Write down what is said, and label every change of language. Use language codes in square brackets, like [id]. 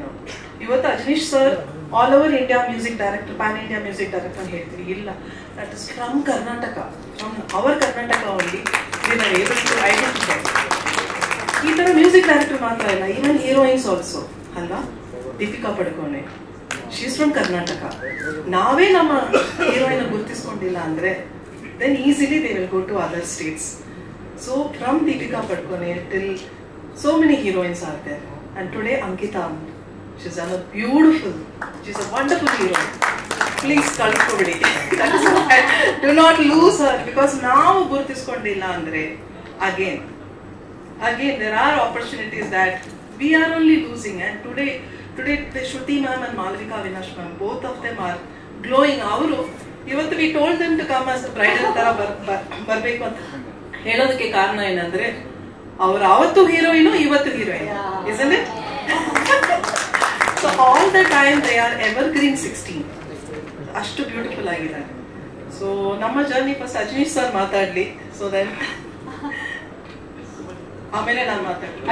[kn] ನಾವು ಇವತ್ತು Ajaneesh sir [en] all over India [kn] music director, PAN India music director ಅಂತ ಹೇಳ್ತೀವಿ. [en] ಇಲ್ಲ, that is from Karnataka, from our Karnataka only we are able to identify. [kn] ಈ ತರ ಮ್ಯೂಸಿಕ್ ಡೈರೆಕ್ಟರ್ ಮಾತ್ರ ಇಲ್ಲ, [en] even heroines also [kn] ಅಲ್ಲ. [en] Deepika Padukone, she is from Karnataka. [kn] ನಾವೇ ನಮ್ಮ ಹೀರೋಯಿನ್ ಗುರುತಿಸ್ಕೊಂಡಿಲ್ಲ ಅಂದ್ರೆ [en] then easily they will go to other states. So from Deepika Padukone till so many heroines are there, and today Ankita, she's done a beautiful, she's a wonderful heroine. Please [kn] kalkobidi. [en] That is why do not lose her, because now [kn] gurtiskondilla andre [en] again there are opportunities that we are only losing. And today the Shruti ma'am and Malvika Avinash ma'am, both of them are glowing. [kn] Avaru ಇವತ್ತು [en] we told them to come as bridal [kn] ತರ ಬರ್ಬೇಕು ಅಂತ ಹೇಳೋದಕ್ಕೆ ಕಾರಣ ಏನಂದ್ರೆ ಅವ್ರು ಅವತ್ತು heroine, ಇವತ್ತು heroine, [en] isn't it? So all the time they are evergreen 16. [kn] ಅಷ್ಟು ಬ್ಯೂಟಿಫುಲ್ ಆಗಿದ್ದಾರೆ. ಸೊ ನಮ್ಮ ಜರ್ನಿ ಫಸ್ಟ್ ಅಜನೀಶ್ ಸರ್ ಮಾತಾಡ್ಲಿ, ಸೊ ದೆನ್ ಆಮೇಲೆ ನಾನು ಮಾತಾಡ್ತೀನಿ.